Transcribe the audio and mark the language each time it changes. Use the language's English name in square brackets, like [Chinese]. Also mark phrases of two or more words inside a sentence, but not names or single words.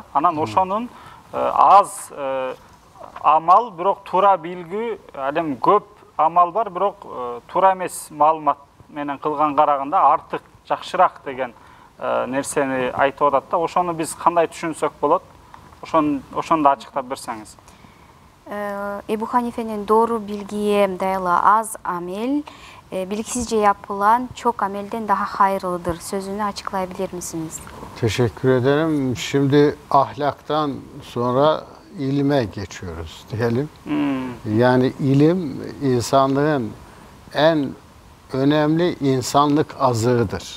[Kyrgyz] Анан ошонун аз амал, бирок туура билгү, ал эми көп амал бар, бирок туура эмес маалымат менен кылган караганда артык, жакшыраак деген нерсени айтып атат да. Ошону биз кандай түшүнсөк болот? Ошону да ачыктап берсеңиз. [Turkish] Эбу Ханифенин doğru bilgiye dayalı az amel, bilgisizce yapılan çok amelden daha hayırlıdır. Sözünü açıklayabilir misiniz? Teşekkür ederim. Şimdi ahlaktan sonra ilime geçiyoruz diyelim. Yani ilim insanlığın en önemli insanlık azığıdır.